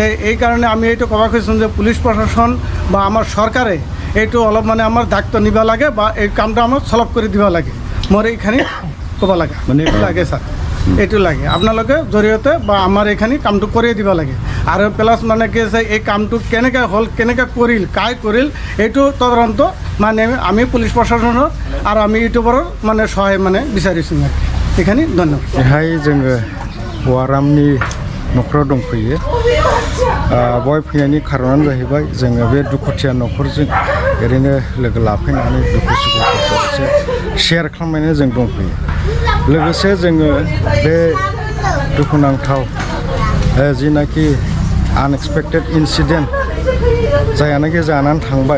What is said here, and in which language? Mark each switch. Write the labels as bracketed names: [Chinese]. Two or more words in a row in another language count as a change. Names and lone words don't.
[Assamese] এই কাৰণে আমি এইটো ক'ব খুজিছোঁ যে পুলিচ প্ৰশাসন বা আমাৰ চৰকাৰে এইটো অলপ মানে আমাৰ দায়িত্ব নিব লাগে বা এই কামটো আমাক সলভ কৰি দিব লাগে মোৰ এইখিনি ক'ব লাগে মানে লাগে ছাৰ এইটো লাগে আপোনালোকে জৰিয়তে বা আমাৰ এইখিনি কামটো কৰি দিব লাগে আৰু প্লাছ মানে কি আছে এই কামটো কেনেকৈ হ'ল কেনেকৈ কৰিল কাই কৰিল এইটো তদন্ত মানে আমি পুলিচ প্ৰশাসনৰ আৰু আমি ইউটিউবাৰৰ মানে সহায় মানে বিচাৰিছোঁ এইখিনি ধন্যবাদ [Bodo] बेहाय जोङो हौवारामनि न'खराव दंफैयो बय फैनायनि खारनानो जाहैबाय जोङो बे दुखुथिया न'खरजों ओरैनो लोगो लाफैनानै दुखु सुखुफोरखौ एसे शेयार खालामनानै जों दंफैयो लोगोसे जोङो बे दुखुनांथाव जिनाखि [English] unexpected incident [Bodo] जायानाखि जानानै थांबाय